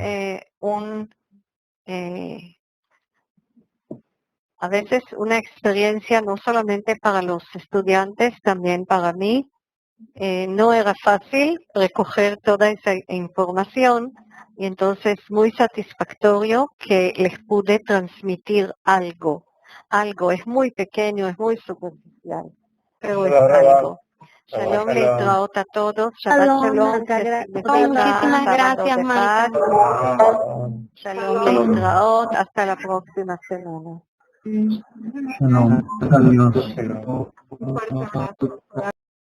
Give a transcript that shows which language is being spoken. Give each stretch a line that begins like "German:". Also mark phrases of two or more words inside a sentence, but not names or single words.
Spanish: a veces una experiencia no solamente para los estudiantes, también para mí. No era fácil recoger toda esa información y entonces muy satisfactorio que les pude transmitir algo. Algo, es muy pequeño, es muy superficial, pero es algo.
Hebrew: שלום להתראות
Spanish: a todos.
Hebrew: שבת שלום.
Spanish: Muchísimas gracias, Marta.
Hebrew: שלום להתראות.
Spanish: Hasta la próxima semana. Shalom. Adiós.